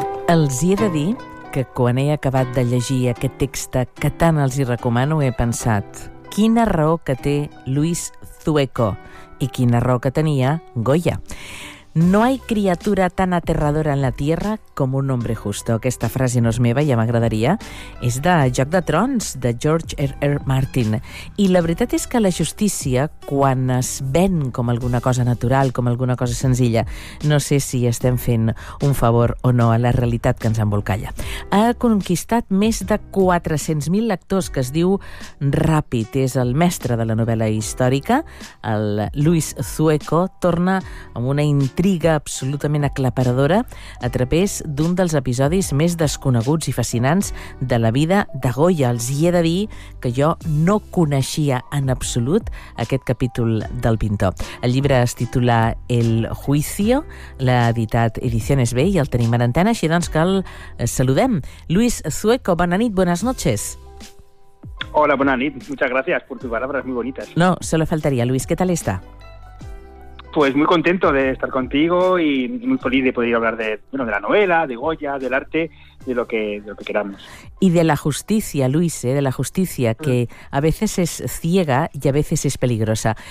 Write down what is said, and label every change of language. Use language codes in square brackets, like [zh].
[ca] Els he de dir que quan he acabat de llegir aquest text que tant els hi recomano, he pensat quina raó que té Luis Zueco i quina raó que tenia Goya. [es] No hay criatura tan aterradora en la Tierra como un hombre justo. [ca] Aquesta frase no és meva, ja m'agradaria. És de Joc de Trons, de George R. R. Martin. I la veritat és que la justícia, quan es ven com alguna cosa natural, com alguna cosa senzilla, no sé si estem fent un favor o no a la realitat que ens embolcalla. Ha conquistat més de 400.000 lectors, que es diu Ràpid. És el mestre de la novel·la històrica. El Luis Zueco torna amb una intriga absolutament aclaparadora a través d'un dels episodis més desconeguts i fascinants de la vida de Goya. Els hi he de dir que jo no coneixia en absolut aquest capítol del pintor. El llibre es titula El Juicio, l'ha editat Ediciones B i el tenim en antena, així doncs que el saludem. Luis Zueco, bona nit, [es] buenas noches. Hola, [ca] bona nit, [es] muchas gracias por tus palabras muy bonitas. No, solo faltaría. Luis, ¿qué tal está? Pues muy contento de estar contigo y muy feliz de poder hablar de, bueno, de la novela, de Goya, del arte, de lo que queramos. Y de la justicia, Luis, ¿eh? De la justicia, que a veces es ciega y a veces es peligrosa.